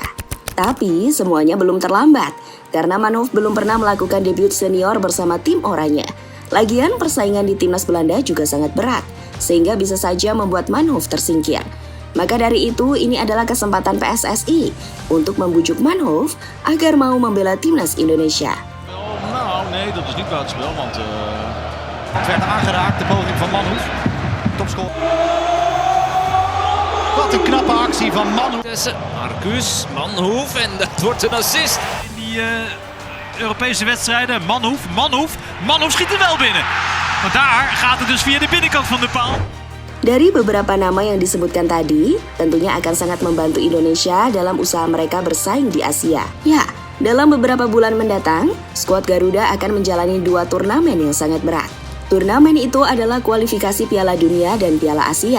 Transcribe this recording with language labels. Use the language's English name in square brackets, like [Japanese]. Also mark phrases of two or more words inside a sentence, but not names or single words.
[Indonesian] Tapi semuanya belum terlambat karena Manhoef belum pernah melakukan debut senior bersama tim oranye. Lagian persaingan di timnas Belanda juga sangat berat sehingga bisa saja membuat Manhoef tersingkir. Maka dari itu, ini adalah kesempatan PSSI untuk membujuk Manhoef agar mau membela timnas Indonesia. [Dutch] Nou, nee, dat is niet buitenspel, want het werd aangeraakt, de poging van Manhoef. Topscore. Wat een knappe actie van Manhoef. Marcus, Manhoef en dat wordt een assist. In die Europese wedstrijden, Manhoef schiet er wel binnen. Maar daar gaat het dus via de binnenkant van de paal. [Indonesian] Dari beberapa nama yang disebutkan tadi, tentunya akan sangat membantu Indonesia dalam usaha mereka bersaing di Asia. Ya, dalam beberapa bulan mendatang, skuad Garuda akan menjalani 2 turnamen yang sangat berat. Turnamen itu adalah kualifikasi Piala Dunia dan Piala Asia.